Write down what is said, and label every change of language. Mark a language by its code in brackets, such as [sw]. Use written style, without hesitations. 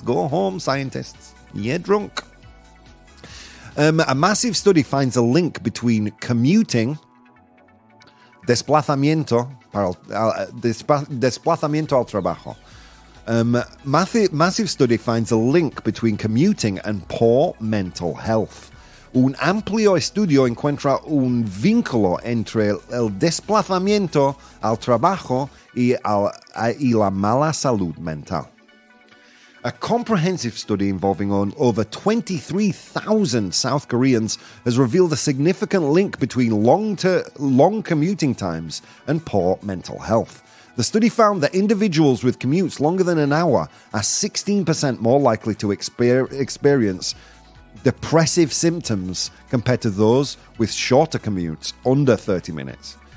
[en] Go home, scientists. You're drunk. A massive study finds a link between commuting, [es] desplazamiento al trabajo. [en] Massive study finds a link between commuting and poor mental health. [es] Un amplio estudio encuentra un vínculo entre el desplazamiento al trabajo y la mala salud mental. [en] A comprehensive study involving over 23,000 South Koreans has revealed a significant link between long commuting times and poor mental health. The study found that individuals with commutes longer than an hour are 16% more likely to experience depressive symptoms compared to those with shorter commutes under 30 minutes.